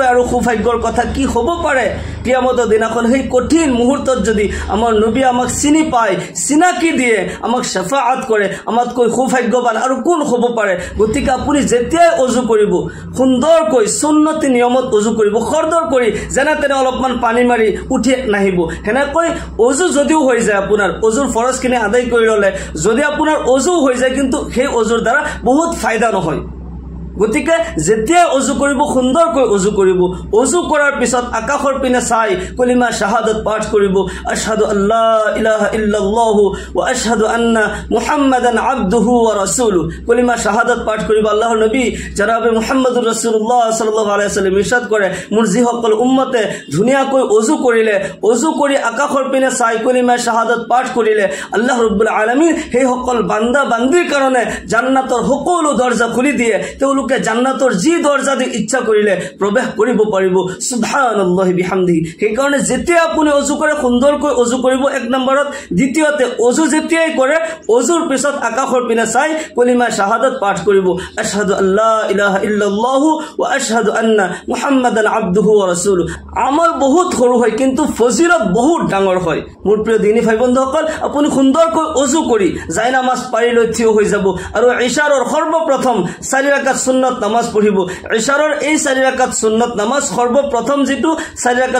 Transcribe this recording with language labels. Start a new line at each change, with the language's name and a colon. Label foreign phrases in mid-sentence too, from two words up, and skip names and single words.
Assamese: আৰু সৌভাগ্যৰ কথা কি হ'ব পাৰে কিয়ামতৰ দিনাখন সেই কঠিন মুহূৰ্তত যদি আমাৰ নবী আমাক চিনি পায় চিনাকি দিয়ে আমাক শাফাআত কৰে আমাতকৈ সৌভাগ্যৱান আৰু কোন হ'ব পাৰে গতিকে আপুনি যেতিয়াই ওযু কৰিব সুন্দৰকৈ সুন্নতি নিয়মত ওযু কৰিব খৰদৰ কৰি যেনে তেনে অলপমান পানী মাৰি উঠি নাহিব হেনেকৈ ওযু যদিও হৈ যায় আপোনাৰ ওযুৰ ফৰজখিনি আদায় কৰি ললে যদি আপোনাৰ ওযু হৈ যায় কিন্তু সেই ওযুৰ দ্বাৰা বহুত ফায়দা নহয় গতিকে যেতিয়াই অজু কৰিব সুন্দৰকৈ অজু কৰিব অজু কৰাৰ পিছত আকাশৰ পিনে চাই কলিমা শাহাদাত পাঠ কৰিব
Arabic: أشهد أن لا إله إلا الله وأشهد أن محمدا عبده ورسوله
Assamese: কলিমা শাহাদাত পাঠ কৰিব আল্লাহৰ নবী জনাবে মুহাম্মদুৰ ৰাসূলুল্লাহ
Arabic: صلى الله عليه وسلم
Assamese: ইরশাদ কৰে মোৰ যিসকল উম্মতে ধুনীয়াকৈ অজু কৰিলে অজু কৰি আকাশৰ পিনে চাই কলিমা শাহাদাত পাঠ কৰিলে আল্লাহ ৰাব্বুল আলামিন সেই সকল বান্দা বান্দিৰ কাৰণে জান্নাতৰ সকলো দৰজা খুলি দিয়ে তেওঁলোকে জান্নাতৰ যি দৰজা দি ইচ্ছা কৰিলে প্ৰৱেশ কৰিব পাৰিব
Arabic: سبحان الله وبحمده
Assamese: সেই কাৰণে যেতিয়া আপুনি অজু কৰে সুন্দৰকৈ অজু কৰিব এক নম্বৰত দ্বিতীয়তে অজু যেতিয়াই কৰে অজুৰ পিছত আকাশৰ পিনে চাই কলিমা শাহাদাত পাঠ কৰিব
Arabic: أشهد أن لا إله إلا الله وأشهد أن محمدا عبده ورسوله
Assamese: আমল বহুত সৰু হয় কিন্তু ফজিলত বহুত ডাঙৰ হয় মোৰ প্ৰিয় দিনী ভাই বন্ধুসকল আপুনি সুন্দৰকৈ অজু কৰি যায় নামাজ পাৰি লৈ থিয় হৈ যাব আৰু ইশাৰৰ সৰ্বপ্ৰথম 4 ৰাকাত সুন্নত নামাজ পঢ়িব ইশাৰৰ এই 4 ৰাকাত সুন্নত নামাজ সৰ্বপ্ৰথম যেটো 4 ৰাকাত